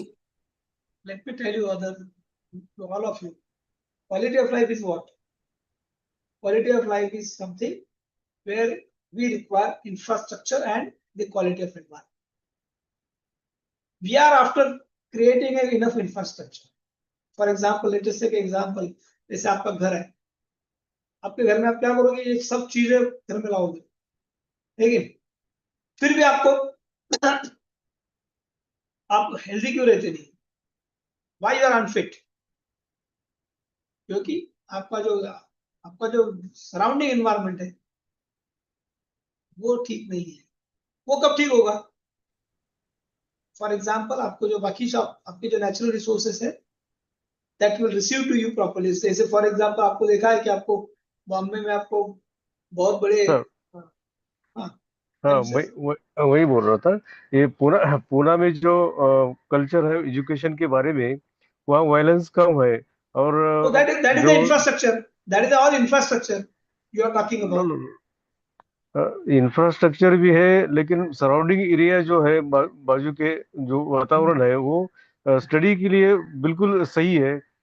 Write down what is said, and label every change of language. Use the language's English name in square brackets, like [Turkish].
[English] See, let me tell you, to all of you, quality of life is what? Quality of life is something where we require infrastructure and the quality of environment. We are after creating enough infrastructure. For example, let us take an example. [Hindi] जैसे आपका घर है, आपके घर में आप क्या करोगे? ये सब चीजें घर में लाओगे, लेकिन फिर भी आपको आप हेल्दी क्यों रहते नहीं? [English] Why you are unfit? [Hindi] क्योंकि आपका जो सराउंडिंग एनवायरनमेंट है वो ठीक नहीं है। वो कब ठीक होगा? [English] for example, [Hindi] आपको जो बाकी आपके जो [English] Natural resources है that will receive to you properly. [Hindi] जैसे फॉर एग्जाम्पल आपको देखा है कि आपको बॉम्बे में आपको बहुत बड़े सर, हाँ हाँ वही बोल रहा था। ये पूना में जो कल्चर है एजुकेशन के बारे में, वहाँ वायलेंस कम है। और [English] So that is the [Hindi] जो [English] infrastructure. That is all infrastructure you are talking about. [Hindi] Infrastructure भी है, लेकिन सराउंडिंग एरिया जो है, बाजू के जो वातावरण है, वो स्टडी के लिए बिल्कुल सही है।